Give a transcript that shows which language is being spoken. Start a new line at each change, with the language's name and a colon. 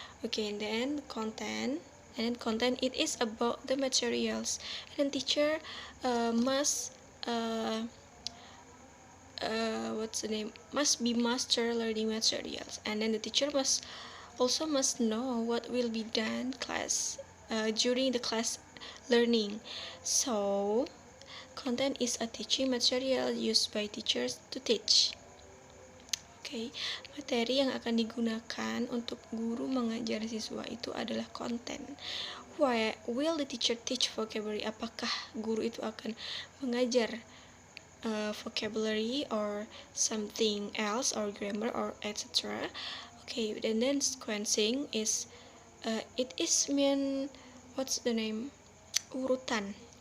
English: Okay, and then content it is about the materials, and teacher must must be master learning materials, and then the teacher must know what will be done class during the class learning. So content is a teaching material used by teachers to teach.
Indonesian: Okay, materi yang akan digunakan untuk guru mengajar siswa itu adalah konten.
English: Why will the teacher teach vocabulary?
Indonesian: Apakah guru itu akan mengajar
English: vocabulary or something else or grammar or etc. Okay, and then sequencing is it is mean, what's the name,
Indonesian: urutan.